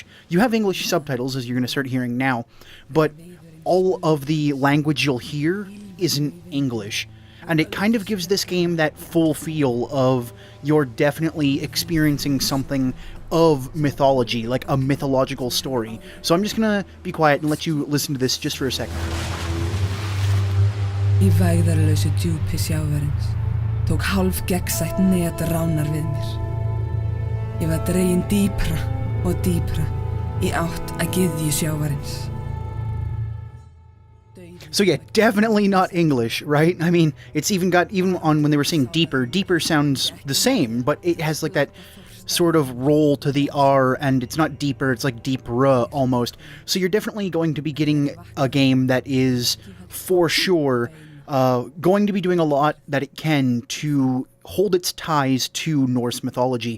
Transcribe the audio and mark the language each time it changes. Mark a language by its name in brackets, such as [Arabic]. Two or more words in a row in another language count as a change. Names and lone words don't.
[English] You have English subtitles, as you're going to start hearing now, but all of the language you'll hear is in English. And it kind of gives this game that full feel of you're definitely experiencing something of mythology, like a mythological story. So I'm just going to be quiet and let you listen to this just for a second. [Icelandic] Í vægðarlausu djúpi sjávarins tók hálf gegnsætt net ránar við mér. Ég var dregin dýpra og dýpra í átt að gyðju sjávarins. [English] So yeah, definitely not English, right? I mean, it's even on when they were saying deeper sounds the same, but it has like that sort of roll to the R, and it's not deeper, it's like deep-ra almost. So you're definitely going to be getting a game that is, for sure, going to be doing a lot that it can to hold its ties to Norse mythology.